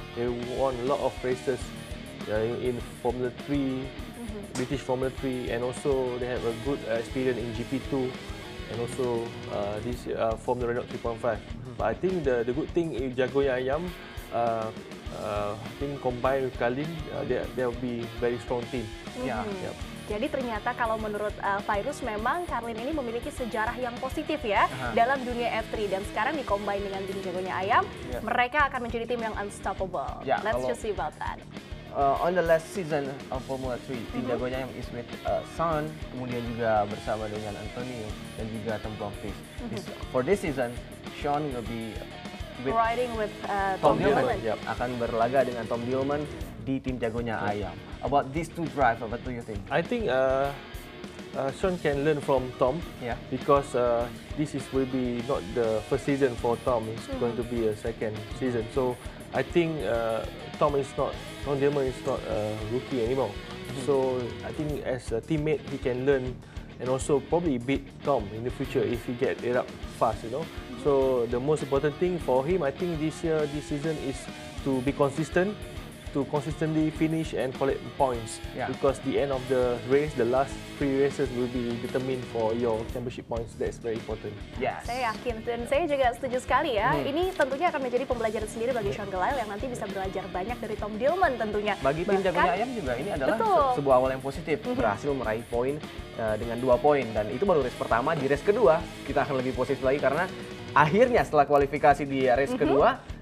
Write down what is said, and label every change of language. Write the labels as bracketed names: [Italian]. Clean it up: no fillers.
[English] They won a lot of races in Formula 3, British Formula 3, and also they have a good experience in GP2, and also this Formula Renault 3.5. But I think the good thing is jagonya Ayam, I think combined with Carlin, there will be very strong team. Yeah. [Indonesian] Jadi ternyata kalau menurut Virus memang Carlin ini memiliki sejarah yang positif ya dalam dunia F3, dan sekarang dikombin dengan tim jagonya Ayam, mereka akan menjadi tim yang unstoppable. [English] Let's just see about that. On the last season of Formula 3, tim jagonya Ayam is with Sean, kemudian juga bersama dengan Antonio dan juga Tom Blomqvist. For this season, Sean will be riding with Tom Dillman. Dillman. [Indonesian] Akan berlaga dengan Tom Dillman di tim jagonya Ayam. [English] About these two drivers, what do you think? I think Sean can learn from Tom, because this will be not the first season for Tom. It's going to be a second season. So I think Tom Dillman is not a rookie anymore. So I think as a teammate he can learn and also probably beat Tom in the future if he get it up fast, you know. So the most important thing for him, I think this season is to be consistent, to consistently finish and collect points, because the end of the race, the last 3 races will be determined for your championship points. That's very important. Yes. [Indonesian] Saya yakin, dan saya juga setuju sekali ya. Ini tentunya akan menjadi pembelajaran sendiri bagi Sean Glyle yang nanti bisa belajar banyak dari Tom Dillman tentunya. Bagi tim jagonya Ayam juga ini adalah sebuah awal yang positif, berhasil meraih poin dengan 2 poin, dan itu baru race pertama. Di race kedua kita akan lebih positif lagi karena akhirnya setelah kualifikasi di race kedua,